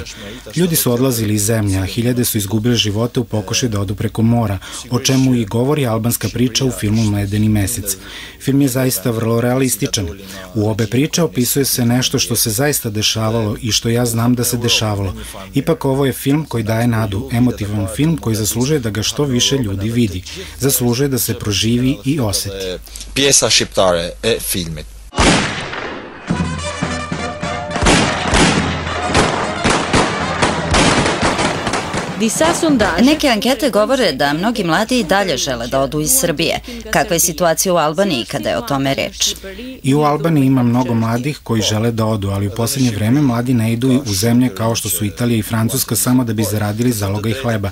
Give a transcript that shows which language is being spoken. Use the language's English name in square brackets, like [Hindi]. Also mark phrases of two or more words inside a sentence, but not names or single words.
[Serbian] Ljudi su odlazili iz zemlje, a hiljade su izgubili živote u pokušaju da odu preko mora, o čemu i govori albanska priča u filmu Medeni mesec. Film je zaista vrlo realističan. U obe priče opisuje se nešto što se zaista dešavalo i što ja znam da se dešavalo. Ipak ovo je film koji daje nadu, emotivan film koji zaslužuje da ga što više ljudi vidi. Zaslužuje da se proživi i oseti. [Albanian] Pjesa shqiptare e filmit. [Serbian] Neke ankete govore da mnogi mladi i dalje žele da odu iz Srbije. Kakva je situacija u Albaniji kada je o tome reč? I u Albaniji ima mnogo mladih koji žele da odu, ali u poslednje vreme mladi ne idu u zemlje kao što su Italija i Francuska samo da bi zaradili zaloga i hleba.